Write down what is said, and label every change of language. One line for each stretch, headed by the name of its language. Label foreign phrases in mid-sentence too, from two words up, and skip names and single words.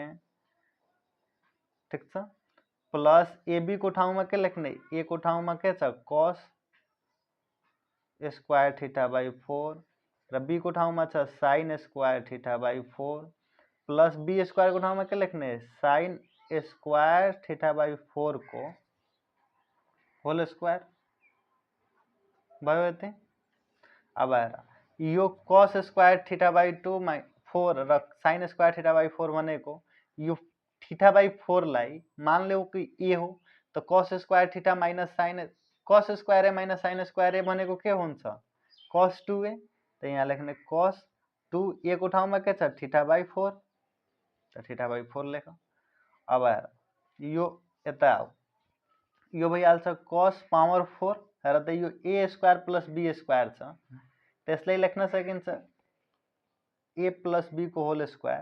Nepali: ठीक छ,
English: plus ab
Nepali: को ठाउँमा के लेख्ने a को ठाउँमा के छ
English: cos square θ/4
Nepali: र b को ठाउँमा छ
English: sin square θ/4 plus b square
Nepali: को ठाउँमा के लेख्ने
English: sin square θ/4
Nepali: को
English: whole square
Nepali: भयो यति। अब हेर यो
English: cos square θ/2 4
Nepali: र
English: sin square θ/4
Nepali: भनेको यो θ/4 लाई मान लेऊ कि a हो, त
English: cos square theta minus sin cos square a minus sin square a
Nepali: माइनस sin स्क्वायर a भनेको के हुन्छ
English: cos 2a,
Nepali: त यहाँ लेख्ने
English: cos 2a
Nepali: को ठाउँमा के छ θ/4, त θ/4 लेख। अब हेर यो यता आऊ, यो भइहाल्छ
English: cos power 4,
Nepali: हेर त यो
English: a square plus b square
Nepali: छ, त्यसलाई लेख्न सकिन्छ
English: a plus b
Nepali: को
English: whole square.